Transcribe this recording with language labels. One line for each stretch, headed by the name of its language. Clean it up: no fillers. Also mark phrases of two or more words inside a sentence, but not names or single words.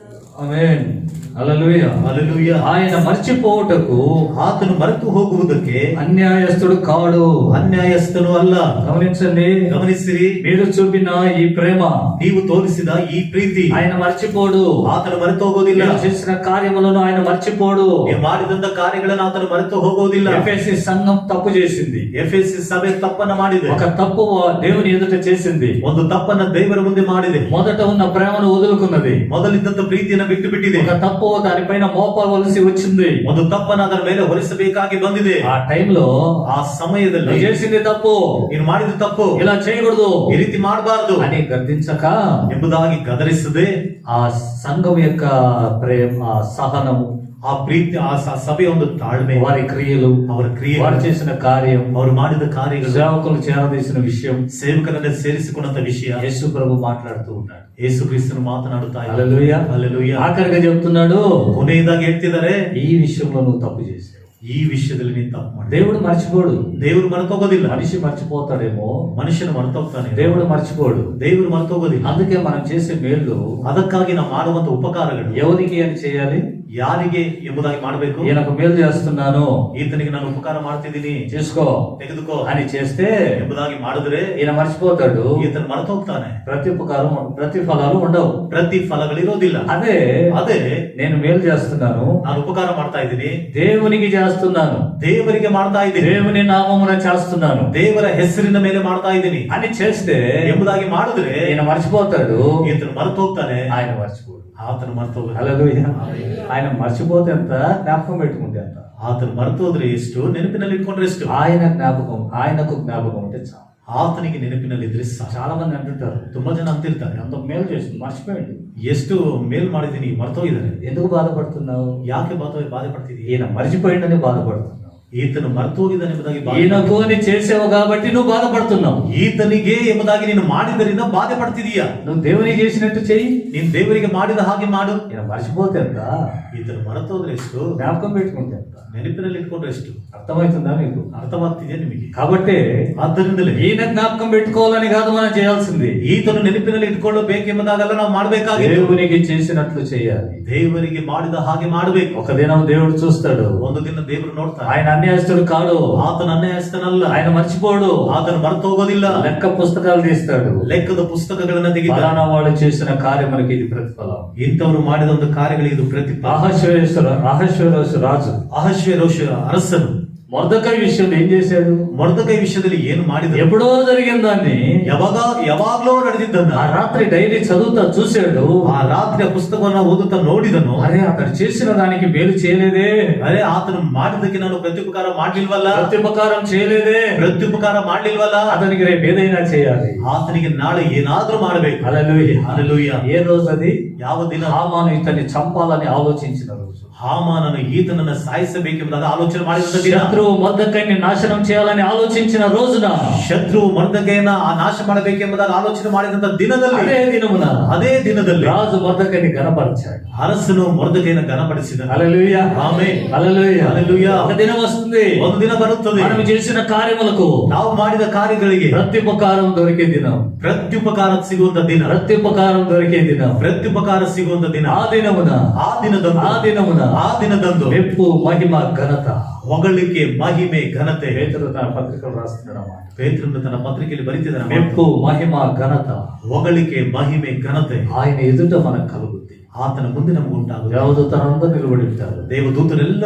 Kannada: ಆಮೆನ್.
Telugu: హల్లెలూయా, హల్లెలూయా. ఆయన మర్చిపోవుటకు
Kannada: ಆತನು ಮರೆತು ಹೋಗುವುದಕ್ಕೆ
Telugu: అన్యాయస్తుడు కాడు.
Kannada: ಅನ್ಯಾಯಸ್ಥನು ಅಲ್ಲ.
Telugu: గమనించండి,
Kannada: ಗಮನಿಸಿರಿ.
Telugu: మీరు చూపిన ఈ ప్రేమ,
Kannada: ನೀವು ತೋರಿಸಿದ ಈ ಪ್ರೀತಿ
Telugu: ఆయన మర్చిపోడు.
Kannada: ಆತನು ಮರೆತು ಹೋಗೋದಿಲ್ಲ.
Telugu: మీరు చేసిన కార్యములను ఆయన మర్చిపోడు.
Kannada: ನೀವು ಮಾಡಿದಂತ ಕಾರ್ಯಗಳನ್ನು ಆತನು ಮರೆತು ಹೋಗೋದಿಲ್ಲ.
Telugu: ఎఫెసీ సంఘం తప్పు చేసింది.
Kannada: ಎಫೆಸಿ ಸಭೆ ತಪ್ಪನ್ನ ಮಾಡಿದೆ.
Telugu: ఒక తప్పు దేవుని ఎదుట చేసింది.
Kannada: ಒಂದು ತಪ್ಪನ್ನ ದೇವರ ಮುಂದೆ ಮಾಡಿದೆ.
Telugu: మొదట ఉన్న ప్రేమను వదులుకున్నది.
Kannada: ಮೊದಲಿದ್ದಂತ ಪ್ರೀತಿಯನ್ನು ಬಿಟ್ಟು ಬಿಟ್ಟಿದೆ.
Telugu: ఒక తప్పు దానిపైన మోపవలసి వచ్చింది.
Kannada: ಒಂದು ತಪ್ಪನ್ನ ಅದರ ಮೇಲೆ ಹೊರಿಸಬೇಕಾಗಿ ಬಂದಿದೆ.
Telugu: ఆ టైంలో
Kannada: ಆ ಸಮಯದಲ್ಲಿ
Telugu: నువ్వు చేసింది తప్పు,
Kannada: ನೀನು ಮಾಡಿದ ತಪ್ಪು,
Telugu: ఇలా చేయకూడదు
Kannada: ಈ ರೀತಿ ಮಾಡಬಾರದು
Telugu: అని గద్దించక
Kannada: ಎಂಬುದಾಗಿ ಗದರಿಸದೆ
Telugu: ఆ సంఘం యొక్క ప్రేమ, సహనము,
Kannada: ಆ ಪ್ರೀತಿ ಆ ಸಭೆಯ ಒಂದು ತಾಳ್ಮೆ,
Telugu: వారి క్రియలు,
Kannada: ಅವರ ಕ್ರಿಯೆ,
Telugu: వారు చేసిన కార్యం,
Kannada: ಅವರು ಮಾಡಿದ ಕಾರ್ಯಗಳು,
Telugu: సేవకులు చేరదీసిన విషయం,
Kannada: ಸೇವಕರನ್ನ ಸೇರಿಸಿಕೊಂಡಂತ ವಿಷಯ
Telugu: యేసు ప్రభు మాట్లాడుతూ ఉన్నాడు.
Kannada: ಯೇಸು ಕ್ರಿಸ್ತನು ಮಾತನಾಡುತ್ತಾ ಇದ್ದಾರೆ.
Telugu: హల్లెలూయా.
Kannada: ಹಲ್ಲೆಲೂಯಾ.
Telugu: ఆఖరిగా చెప్తున్నాడు,
Kannada: ಕೊನೆಯದಾಗಿ ಹೇಳ್ತಿದ್ದಾರೆ,
Telugu: ఈ విషయంలో నువ్వు తప్పు చేశావు.
Kannada: ಈ ವಿಷಯದಲ್ಲಿ ನೀನು ತಪ್ಪು ಮಾಡಿ.
Telugu: దేవుడు మర్చిపోడు.
Kannada: ದೇವರು ಮರೆತೋಗೋದಿಲ್ಲ.
Telugu: మనిషి మర్చిపోతాడేమో,
Kannada: ಮನುಷ್ಯನು ಮರೆತೋಗ್ತಾನೆ,
Telugu: దేవుడు మర్చిపోడు.
Kannada: ದೇವರು ಮರೆತೋಗೋದಿಲ್ಲ.
Telugu: అందుకే మనం చేసే మేళ్ళు
Kannada: ಅದಕ್ಕಾಗಿ ನಾವು ಮಾಡುವಂತ ಉಪಕಾರಗಳು
Telugu: ఎవరికి అని చేయాలి?
Kannada: ಯಾರಿಗೆ ಎಂಬುದಾಗಿ ಮಾಡಬೇಕು.
Telugu: ఈయనకు మేలు చేస్తున్నాను,
Kannada: ಈತನಿಗೆ ನಾನು ಉಪಕಾರ ಮಾಡ್ತಿದ್ದೀನಿ,
Telugu: చేసుకో
Kannada: ತೆಗೆದುಕೋ
Telugu: అని చేస్తే
Kannada: ಎಂಬುದಾಗಿ ಮಾಡಿದ್ರೆ
Telugu: ఈయన మర్చిపోతాడు.
Kannada: ಈತನು ಮರೆತೋಗ್ತಾನೆ.
Telugu: ప్రతిఫలాలు ఉండవు.
Kannada: ಪ್ರತಿ ಫಲಗಳಿರೋದಿಲ್ಲ.
Telugu: అదే
Kannada: ಅದೇ
Telugu: నేను మేలు చేస్తున్నాను,
Kannada: ನಾನು ಉಪಕಾರ ಮಾಡ್ತಾ ಇದ್ದೀನಿ,
Telugu: దేవునికి చేస్తున్నాను,
Kannada: ದೇವರಿಗೆ ಮಾಡ್ತಾ ಇದ್ದೀನಿ,
Telugu: దేవుని నామమున చేస్తున్నాను
Kannada: ದೇವರ ಹೆಸರಿನ ಮೇಲೆ ಮಾಡ್ತಾ ಇದ್ದೀನಿ
Telugu: అని చేస్తే
Kannada: ಎಂಬುದಾಗಿ ಮಾಡಿದ್ರೆ
Telugu: ఈయన మర్చిపోతాడు,
Kannada: ಈತನು ಮರೆತೋಗ್ತಾನೆ,
Telugu: ఆయన మర్చిపోడు.
Kannada: ಆತನು ಮರೆತೋಗ.
Telugu: హల్లెలూయా. ఆయన మర్చిపోతే ఎంత, జ్ఞాపకం పెట్టుకుంటే ఎంత.
Kannada: ಆತನು ಮರೆತೋದ್ರೆ ಎಷ್ಟು, ನೆನಪಿನಲ್ಲಿ ಇಟ್ಕೊಂಡ್ರೆ ಎಷ್ಟು.
Telugu: ఆయనకు జ్ఞాపకం ఉంటే చాలు.
Kannada: ಆತನಿಗೆ ನೆನಪಿನಲ್ಲಿ ಇದ್ರೆ ಸಾಕು.
Telugu: చాలా మంది అంటుంటారు,
Kannada: ತುಂಬಾ ಜನ ಅಂತಿರ್ತಾರೆ,
Telugu: ఎంత మేలు చేసింది మర్చిపోయాడు.
Kannada: ಎಷ್ಟು ಮೇಲ್ ಮಾಡಿದೀನಿ ಮರ್ತೋಗಿದ್ದಾರೆ.
Telugu: ఎందుకు బాధపడుతున్నావు?
Kannada: ಯಾಕೆ ಬಾಧೆ ಪಡ್ತಿದೀಯ?
Telugu: ఈయన మర్చిపోయిందని బాధపడుతున్నావు.
Kannada: ಈತನು ಮರ್ತೋಗಿದ್ದಾನೆ ಎಂಬುದಾಗಿ
Telugu: ఈయనకు అని చేసావు కాబట్టి నువ్వు బాధపడుతున్నావు.
Kannada: ಈತನಿಗೆ ಎಂಬುದಾಗಿ ನೀನು ಮಾಡಿದರಿಂದ ಬಾಧೆ ಪಡ್ತಿದೀಯ.
Telugu: నువ్వు దేవునికి చేసినట్టు చెయ్యి,
Kannada: ನೀನು ದೇವರಿಗೆ ಮಾಡಿದ ಹಾಗೆ ಮಾಡು.
Telugu: ఈయన మర్చిపోతే ఎంత,
Kannada: ಈತನು ಮರೆತೋದ್ರೆ ಎಷ್ಟು,
Telugu: జ్ఞాపకం పెట్టుకుంటే ఎంత.
Kannada: ನೆನಪಿನಲ್ಲಿ ಇಟ್ಕೊಂಡ್ರೆ ಎಷ್ಟು.
Telugu: అర్థమవుతుందా మీకు?
Kannada: ಅರ್ಥವಾಗ್ತಿದೆಯಾ ನಿಮಗೆ?
Telugu: కాబట్టి
Kannada: ಆದ್ದರಿಂದಲೇ
Telugu: ఈయన జ్ఞాపకం పెట్టుకోవాలని కాదు మనం చేయాల్సింది,
Kannada: ಈತನು ನೆನಪಿನಲ್ಲಿ ಇಟ್ಕೊಳ್ಳಬೇಕೆಂಬುದಾಗಲ್ಲ ನಾವು ಮಾಡಬೇಕಾಗಿದೆ,
Telugu: దేవునికి చేసినట్లు చేయాలి.
Kannada: ದೇವರಿಗೆ ಮಾಡಿದ ಹಾಗೆ ಮಾಡಬೇಕು.
Telugu: ఒక దినం దేవుడు చూస్తాడు.
Kannada: ಒಂದು ದಿನ ದೇವರು ನೋಡ್ತಾನೆ.
Telugu: ఆయన అన్యాయస్తుడు కాడు,
Kannada: ಆತನ ಅನ್ಯಾಯಸ್ಥನಲ್ಲ,
Telugu: ఆయన మర్చిపోడు.
Kannada: ಆತನು ಮರೆತೋಗೋದಿಲ್ಲ.
Telugu: లెక్క పుస్తకాలు తీస్తాడు,
Kannada: ಲೆಕ್ಕದ ಪುಸ್ತಕಗಳನ್ನ ತೆಗಿತಾನೆ.
Telugu: ఫలానా వాళ్ళు చేసిన కార్యములకి ఇది ప్రతిఫలం.
Kannada: ಇಂಥವರು ಮಾಡಿದ ಒಂದು ಕಾರ್ಯಗಳಿಗೆ ಇದು ಪ್ರತಿಫಲ.
Telugu: అహశ్వేరోషు రాజు,
Kannada: ಅಹಶ್ವೇರೋಷ ಅರಸನು
Telugu: మొర్దెకై విషయంలో ఏం చేశాడు?
Kannada: ಮೊರ್ದೆಕೈ ವಿಷಯದಲ್ಲಿ ಏನು ಮಾಡಿದ?
Telugu: ఎప్పుడో జరిగిన దాన్ని
Kannada: ಯಾವಾಗ್ಲೋ ನಡೆದಿದ್ದನ್ನ
Telugu: ఆ రాత్రి డైరీ చదువుతా చూశాడు.
Kannada: ಆ ರಾತ್ರಿ ಆ ಪುಸ್ತಕವನ್ನ ಓದುತ್ತಾ ನೋಡಿದನು.
Telugu: అరే అతడు చేసిన దానికి మేలు చేయలేదే,
Kannada: ಅರೆ ಆತನು ಮಾಡಿದಕ್ಕೆ ನಾನು ಪ್ರತ್ಯುಪಕಾರ ಮಾಡ್ಲಿಲ್ವಲ್ಲ,
Telugu: ప్రత్యుపకారం చేయలేదే,
Kannada: ಪ್ರತ್ಯುಪಕಾರ ಮಾಡ್ಲಿಲ್ವಲ್ಲ,
Telugu: అతనికి రేపు ఏదైనా చేయాలి.
Kannada: ಆತನಿಗೆ ನಾಳೆ ಏನಾದ್ರೂ ಮಾಡಬೇಕು.
Telugu: హల్లెలూయా.
Kannada: ಹಲ್ಲೆಲೂಯಾ.
Telugu: ఏ రోజు అది?
Kannada: ಯಾವ ದಿನ?
Telugu: హామాను ఇతన్ని చంపాలని ఆలోచించిన రోజు.
Kannada: ಹಾಮಾನನು ಈತನನ್ನ ಸಾಯಿಸಬೇಕೆಂಬುದಾದ ಆಲೋಚನೆ ಮಾಡಿದ ದಿನ.
Telugu: శత్రువు మొర్దెకైని నాశనం చేయాలని ఆలోచించిన రోజున,
Kannada: ಶತ್ರುವು ಮೊರ್ದೆಕೈಯನ್ನ ನಾಶ ಮಾಡಬೇಕೆಂಬುದಾದ ಆಲೋಚನೆ ಮಾಡಿದಂತ ದಿನದಲ್ಲಿ, ಅದೇ ದಿನದಲ್ಲಿ
Telugu: రాజు మొర్దెకైని గణపరిచాడు.
Kannada: ಅರಸನು ಮೊರ್ದೆಕೈಯನ್ನ ಘನಪಡಿಸಿದನು.
Telugu: హల్లెలూయా.
Kannada: ಆಮೆನ್.
Telugu: హల్లెలూయా. హల్లెలూయా. ఒక దినం వస్తుంది,
Kannada: ಒಂದು ದಿನ ಬರುತ್ತದೆ,
Telugu: మనం చేసిన కార్యములకు
Kannada: ನಾವು ಮಾಡಿದ ಕಾರ್ಯಗಳಿಗೆ
Telugu: ప్రత్యుపకారం దొరికే దినం,
Kannada: ಪ್ರತ್ಯುಪಕಾರ ಸಿಗುವಂತ ದಿನ,
Telugu: ప్రత్యుపకారం దొరికే దినం,
Kannada: ಪ್ರತ್ಯುಪಕಾರ ಸಿಗುವಂತ ದಿನ.
Telugu: ఆ దినమున
Kannada: ಆ ದಿನದಂದು
Telugu: మెప్పు, మహిమ, ఘనత,
Kannada: ಹೊಗಳಿಕೆ, ಮಹಿಮೆ, ಘನತೆ.
Telugu: పేతురు తన పత్రికలు రాస్తున్నాడు అన్నమాట.
Kannada: ಪೇತ್ರನು ತನ್ನ ಪತ್ರಿಕೆಯಲ್ಲಿ ಬರೀತಿದ್ದಾನೆ,
Telugu: మెప్పు, మహిమ, ఘనత
Kannada: ಹೊಗಳಿಕೆ, ಮಹಿಮೆ, ಘನತೆ
Telugu: ఆయన ఎదుట మనకు కలుగుద్ది.
Kannada: ಆತನ ಮುಂದೆ ನಮಗೆ ಉಂಟಾಗುವುದು.
Telugu: దేవదూతలందరూ నిలబడి ఉంటారు.
Kannada: ದೇವದೂತರೆಲ್ಲರೂ